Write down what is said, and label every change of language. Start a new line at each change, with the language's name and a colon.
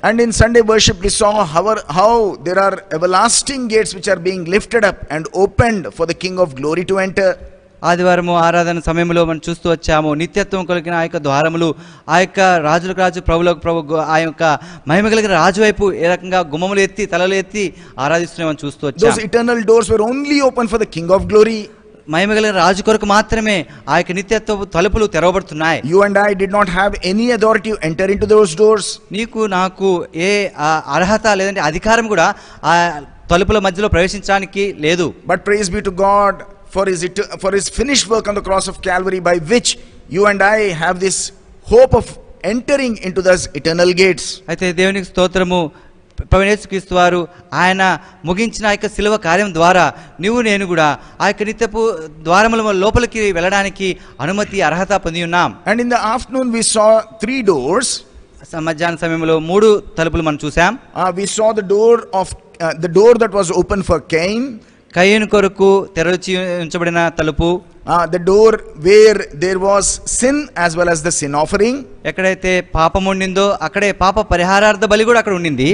English: And in Sunday worship we saw how there are everlasting gates which are being lifted up and opened for the King of Glory to enter.
Telugu: ఆదివారము ఆరాధన సమయంలో మనం చూస్తూ వచ్చాము నిత్యత్వం కలిగిన ఆ యొక్క ద్వారములు ఆ యొక్క రాజులకు రాజు ప్రభులకు ప్రభు ఆ యొక్క మహిమ కలిగిన రాజు వైపు ఏ రకంగా గుమ్మములు ఎత్తి తలలు ఎత్తి ఆరాధిస్తున్నామని చూస్తూ వచ్చాము.
English: Those eternal doors were only open for the King of Glory.
Telugu: మహిమ కలిగిన రాజు కొరకు మాత్రమే ఆ యొక్క నిత్యత్వ తలుపులు తెరవబడుతున్నాయి.
English: You and I did not have any authority to enter into those doors.
Telugu: నీకు నాకు ఏ అర్హత లేదంటే అధికారం కూడా ఆ తలుపుల మధ్యలో ప్రవేశించడానికి లేదు.
English: But praise be to God for his finished work on the cross of Calvary, by which you and I have this hope of entering into those eternal gates.
Telugu: అయితే దేవునికి స్తోత్రము. ప్రభువైన యేసుక్రీస్తు వారు ఆయన ముగించిన ఆ యొక్క శిలువ కార్యం ద్వారా నీవు నేను కూడా ఆ యొక్క నిత్యపు ద్వారముల లోపలికి వెళ్ళడానికి అనుమతి అర్హత పొంది ఉన్నాం.
English: And in the afternoon we saw 3 doors.
Telugu: మధ్యాహ్న సమయంలో 3 తలుపులు మనం చూసాం.
English: We saw the door that was open for Cain.
Telugu: కయీను కొరకు తెరచి ఉంచబడిన తలుపు.
English: The door where there was sin as well as the sin offering.
Telugu: ఎక్కడైతే పాపం ఉండిందో అక్కడే పాప పరిహారార్థ బలి కూడా అక్కడ ఉండింది.